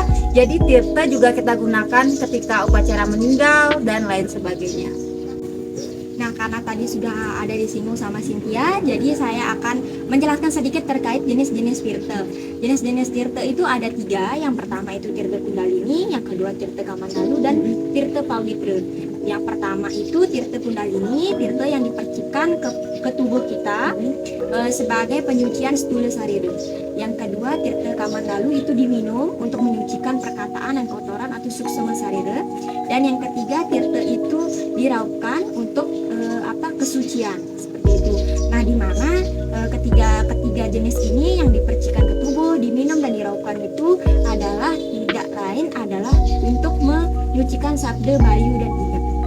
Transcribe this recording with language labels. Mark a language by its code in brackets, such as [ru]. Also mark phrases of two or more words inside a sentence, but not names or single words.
[id] Jadi tirte juga kita gunakan ketika upacara meninggal dan lain sebagainya. Nah, karena tadi sudah ada disinggung sama Cynthia, jadi saya akan menjelaskan sedikit terkait jenis-jenis tirte. Jenis-jenis tirte itu ada 3. Yang pertama itu tirte Kundalini, yang kedua tirte Kamandalu, dan tirte Pawitra. Yang pertama itu tirte Kundalini, tirte yang dipercikkan ke tubuh kita sebagai penyucian [sa] stula sarira. [id] Yang kedua tirte Kamandalu itu diminum untuk menyucikan perkataan dan kotoran atau [sa] suksema sarira. [id] Dan yang ketiga tirte itu diraupkan untuk kesucian seperti itu. Nah, di mana ketiga jenis ini yang dipercikan ke tubuh, diminum dan diraupkan itu adalah tidak lain adalah untuk menyucikan sabda, bayu, dan ingat.